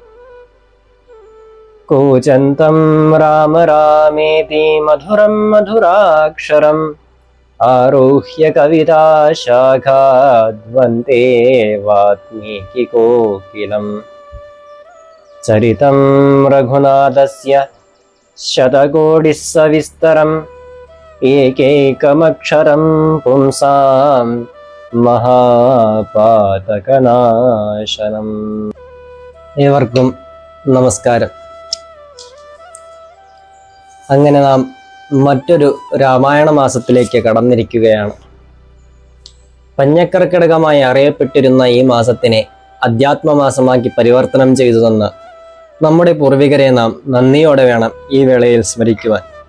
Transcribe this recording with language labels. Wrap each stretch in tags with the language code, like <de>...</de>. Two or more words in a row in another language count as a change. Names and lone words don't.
<sa>कूजन्तं राम रामेति मधुरं मधुराक्षरम् आरुह्य कविताशाखाद्वन्ते वाल्मीकिकोकिलम्। चरितं रघुनाथस्य शतकोटिः सविस्तरम् एकैकमक्षरं पुंसां महापातकनाशनम्।</sa> <ml>ഏവർക്കും നമസ്കാരം. അങ്ങനെ നാം മറ്റൊരു രാമായണ മാസത്തിലേക്ക് കടന്നിരിക്കുകയാണ്. പഞ്ഞക്കർക്കിടകമായി അറിയപ്പെട്ടിരുന്ന ഈ മാസത്തിനെ അധ്യാത്മമാസമാക്കി പരിവർത്തനം ചെയ്തു തന്ന നമ്മുടെ പൂർവികരെ നാം നന്ദിയോടെ വേണം ഈ വേളയിൽ സ്മരിക്കുവാൻ.</ml>